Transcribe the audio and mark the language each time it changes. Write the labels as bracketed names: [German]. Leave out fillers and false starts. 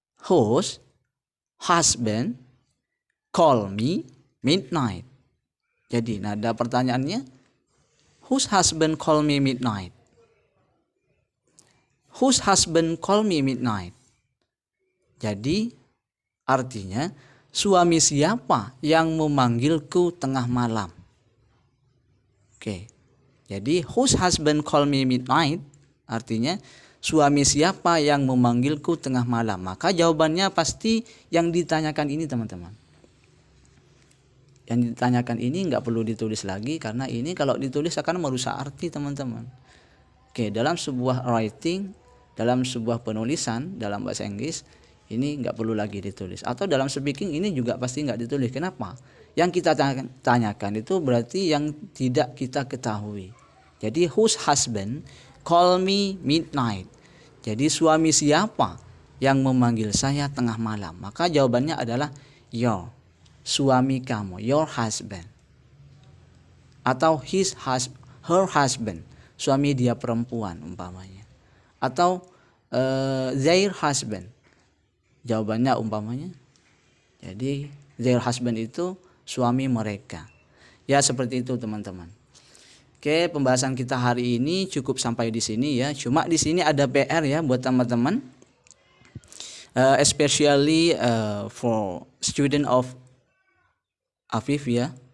[English] Whose husband call me midnight. [Indonesian] Jadi nada pertanyaannya, [English] whose husband call me midnight? Whose husband call me midnight? [Indonesian] Jadi artinya, suami siapa yang memanggilku tengah malam? Oke. Jadi [English] whose husband call me midnight [Indonesian] artinya suami siapa yang memanggilku tengah malam. Maka jawabannya pasti yang ditanyakan ini, teman-teman. Yang ditanyakan ini nggak perlu ditulis lagi, karena ini kalau ditulis akan merusak arti, teman-teman. Oke, dalam sebuah writing, dalam sebuah penulisan dalam bahasa Inggris, ini nggak perlu lagi ditulis. Atau dalam speaking ini juga pasti nggak ditulis. Kenapa? Yang kita tanyakan itu berarti yang tidak kita ketahui. [English] Jadi whose husband call me midnight? [Indonesian] Jadi suami siapa yang memanggil saya tengah malam? Maka jawabannya adalah your, suami kamu, [English] your husband. [Indonesian] Atau [English] her husband, [Indonesian] suami dia perempuan umpamanya. Atau [English] their husband, [Indonesian] jawabannya umpamanya. Jadi [English] their husband [Indonesian] itu suami mereka. Ya seperti itu, teman-teman. Oke, pembahasan kita hari ini cukup sampai di sini ya. Cuma di sini ada PR ya buat teman-teman. [English] Especially for student of Afif ya.